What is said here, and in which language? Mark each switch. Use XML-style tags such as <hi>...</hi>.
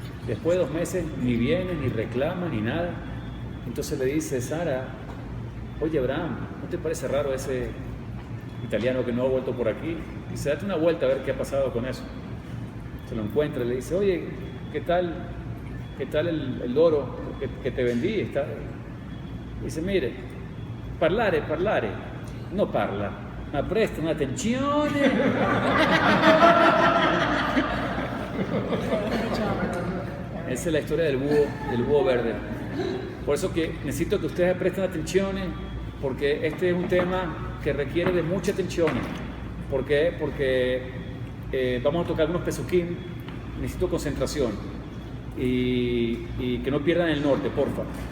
<es>Después de 2 meses ni viene, ni reclama, ni nada. Entonces le dice, Sara, oye Abraham, ¿no te parece raro ese italiano que no ha vuelto por aquí? Dice, date una vuelta a ver qué ha pasado con eso. Se lo encuentra y le dice, oye, ¿qué tal el loro que te vendí? Dice, mire,</es> <it>parlare, no parla, ma presta un'attenzione.</it> <es>Esa es la historia del búho verde. Por eso que necesito que ustedes presten atención, porque este es un tema que requiere de mucha atención. ¿Por qué? Porque vamos a tocar algunos pesuquín, necesito concentración y que no pierdan el norte, porfa.</es>